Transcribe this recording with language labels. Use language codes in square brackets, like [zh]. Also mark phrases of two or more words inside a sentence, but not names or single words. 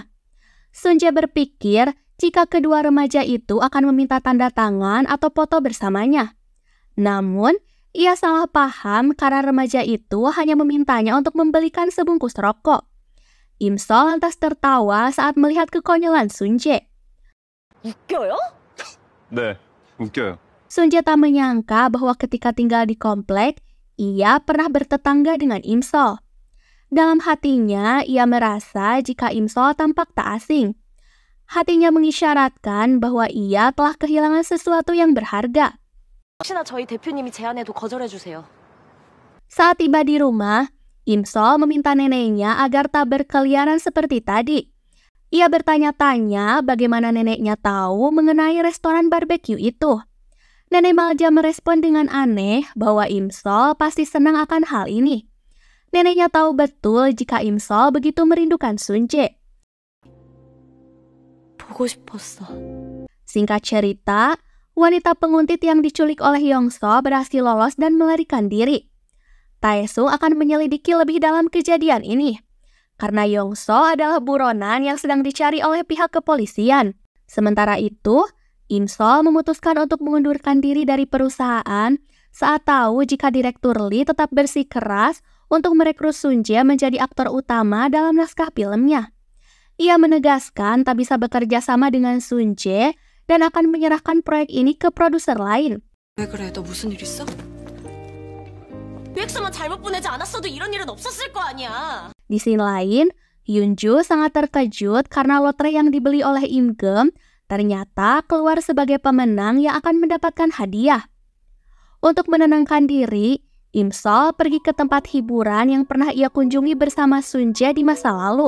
[id] Sun Jae berpikir jika kedua remaja itu akan meminta tanda tangan atau foto bersamanya. Namun, ia salah paham karena remaja itu hanya memintanya untuk membelikan sebungkus rokok. Im Sol lantas tertawa saat melihat kekonyolan Sun Jae. [ko] 웃겨요? 네, 웃겨요. [id] Sun Jae tak menyangka bahwa ketika tinggal di komplek, ia pernah bertetangga dengan Im Sol. Dalam hatinya, ia merasa jika Im Sol tampak tak asing. Hatinya mengisyaratkan bahwa ia telah kehilangan sesuatu yang berharga. [ko] 혹시나 저희 대표님이 제안해도 거절해주세요. [id] Saat tiba di rumah, Im Sol meminta neneknya agar tak berkeliaran seperti tadi. Ia bertanya-tanya bagaimana neneknya tahu mengenai restoran barbeque itu. Nenek Malja merespon dengan aneh bahwa Im Sol pasti senang akan hal ini. Neneknya tahu betul jika Im Sol begitu merindukan Sun Jae. [ko] 보고 싶었어. [id] Singkat cerita, wanita penguntit yang diculik oleh Yongso berhasil lolos dan melarikan diri. Taesung akan menyelidiki lebih dalam kejadian ini, karena Yongso adalah buronan yang sedang dicari oleh pihak kepolisian. Sementara itu, Im Sol memutuskan untuk mengundurkan diri dari perusahaan saat tahu jika Direktur Lee tetap bersikeras untuk merekrut Sun Jae menjadi aktor utama dalam naskah filmnya. Ia menegaskan tak bisa bekerja sama dengan Sun Jae dan akan menyerahkan proyek ini ke produser lain. [ko] 왜 그래? 너 무슨 일 있어? 계획서만 잘못 보내지 않았어도 이런 일은 없었을 거 아니야. [id] Di scene lain, Yunju sangat terkejut karena lotre yang dibeli oleh Imgem ternyata keluar sebagai pemenang yang akan mendapatkan hadiah. Untuk menenangkan diri, Imsol pergi ke tempat hiburan yang pernah ia kunjungi bersama Sunjae di masa lalu.